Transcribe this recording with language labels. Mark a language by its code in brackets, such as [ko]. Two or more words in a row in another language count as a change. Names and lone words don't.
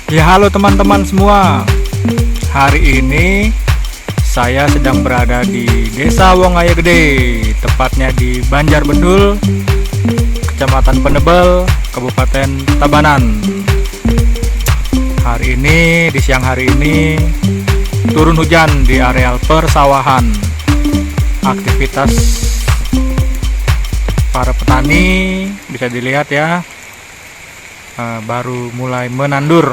[id] Halo teman-teman semua. Hari ini saya sedang berada di Desa Wongaya Gede, tepatnya di Banjarbendul, Kecamatan Penebel, Kabupaten Tabanan. Hari ini, di siang hari ini, turun hujan di areal persawahan. Aktivitas para petani bisa dilihat ya, baru mulai menandur.